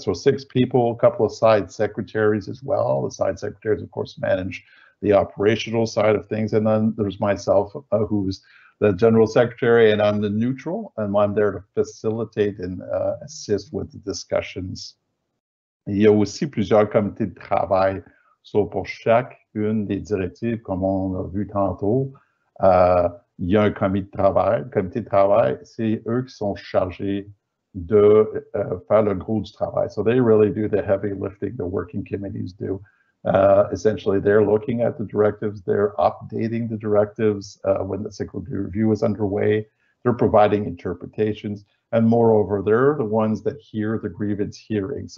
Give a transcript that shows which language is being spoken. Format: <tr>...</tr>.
<en>So 6 people, a couple of side secretaries as well. The side secretaries, of course, manage the operational side of things, and then there's myself, who's the general secretary, and I'm the neutral, and I'm there to facilitate and assist with the discussions.</en> <fr>Il y a aussi plusieurs comités de travail. So pour chacune des directives, comme on a vu tantôt, il y a un comité de travail. Le comité de travail, c'est eux qui sont chargés de faire le gros du travail.</fr> <en>So they really do the heavy lifting, the working committees do. Essentially, they're looking at the directives, they're updating the directives when the cyclical review is underway, they're providing interpretations, and moreover, they're the ones that hear the grievance hearing.</en>